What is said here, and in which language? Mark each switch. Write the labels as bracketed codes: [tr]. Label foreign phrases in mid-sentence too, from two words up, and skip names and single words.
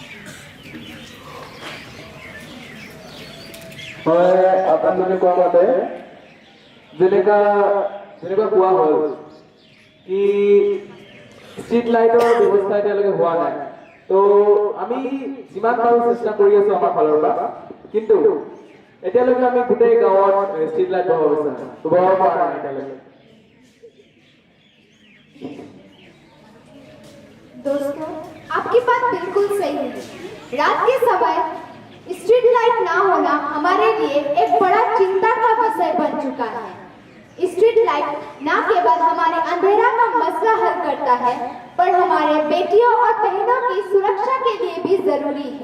[as] হয়, আপোনালোকে কোৱা মতে যেনেকুৱা কোৱা হ'ল কি ষ্ট্ৰীট লাইটৰ ব্যৱস্থা এতিয়ালৈকে হোৱা নাই। তো আমি যিমান পাৰোঁ চেষ্টা কৰি আছোঁ আমাৰ ফালৰ পৰা, কিন্তু এতিয়ালৈকে আমি গোটেই গাঁৱত ষ্ট্ৰীট লাইট বহাব পৰা নাই এতিয়ালৈকে। [hi] दोस्तों, आपकी बात बिल्कुल सही है। रात के समय स्ट्रीट लाइट ना होना हमारे लिए एक बड़ा चिंता का विषय बन चुका है। स्ट्रीट लाइट न केवल हमारे अंधेरा का मसला हल करता है, पर हमारे बेटियों और बहनों की सुरक्षा के लिए भी जरूरी है।